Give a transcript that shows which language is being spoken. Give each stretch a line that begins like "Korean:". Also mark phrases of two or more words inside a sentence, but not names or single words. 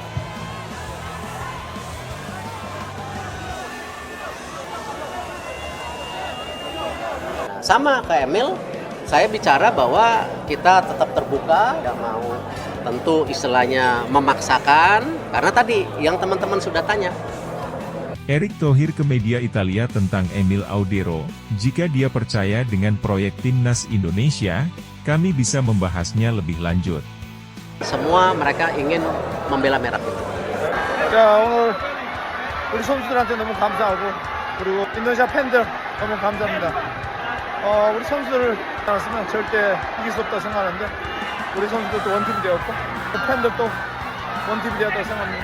Indonesian: Sama kayak Emil, saya bicara bahwa kita tetap terbuka, nggak mau tentu istilahnya memaksakan, karena tadi yang teman-teman sudah tanya. Erick Thohir ke media Italia tentang Emil Audero, jika dia percaya dengan proyek timnas Indonesia, kami bisa membahasnya lebih lanjut. Semua mereka ingin membela merah putih.
Korean: 자, 오늘 우리 선수들한테 너무 감사하고 그리고 인도네시아 팬들 너무 감사합니다. 우리 선수들 알았으면 절대 이길 수 없다 생각하는데 우리 선수들도 원팀이 되었고 팬들도 원팀이 되었다고 생각합니다.